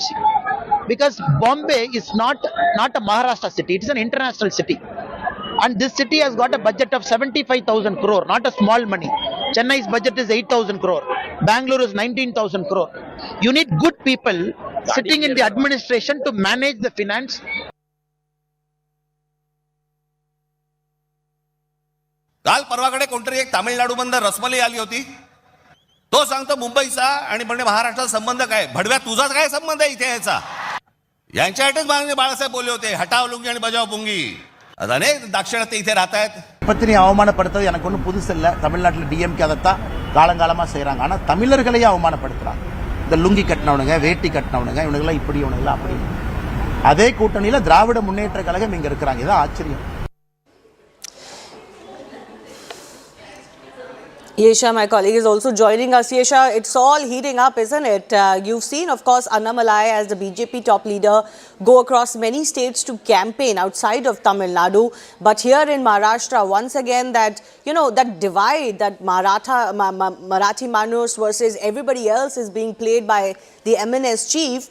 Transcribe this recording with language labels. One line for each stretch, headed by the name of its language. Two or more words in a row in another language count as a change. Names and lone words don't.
English: Because Bombay is not a Maharashtra city, it is an international city. And this city has got a budget of 75,000 crore, not a small money. Chennai's budget is 8,000 crore. Bangalore is 19,000 crore. You need good people sitting in the administration to manage the finance.
Marathi: काल परवाकडे कोणतरी एक तामिळनाडूमधून रसमलाई आली होती. तो सांगतो मुंबईचा आणि म्हणजे महाराष्ट्राचा संबंध काय? भडव्या तुझाच काय संबंध आहे इथे याचा? यांच्यासाठीच माननीय बाळासाहेब बोलले होते, हटाव लुंगी आणि बजाव पुंगी. आता अनेक दाक्षिणात्य इथे राहतात.
Tamil: பத்தினி அவமானப்படுத்துறது எனக்கு ஒன்றும் புதுசு இல்லை. தமிழ்நாட்டில் டிஎம்கே அதைத்தான் காலங்காலமாக செய்கிறாங்க. ஆனால் தமிழர்களையே அவமானப்படுத்துகிறாங்க. இந்த லுங்கி கட்டினவனுங்க, வேட்டி கட்டினவனுங்க, இவனுங்கெல்லாம் இப்படி, இவனுங்கெல்லாம் அப்படி. அதே கூட்டணியில் திராவிட முன்னேற்ற கழகம் இங்கே இருக்கிறாங்க. இதுதான் ஆச்சரியம்.
English: Yesha, my colleague, is also joining us. Yesha, it's all heating up, isn't it? You've seen, of course, Annamalai as the BJP top leader go across many states to campaign outside of Tamil Nadu. But here in Maharashtra, once again, that, you know, that divide, that Marathi Manus versus everybody else is being played by the MNS chief.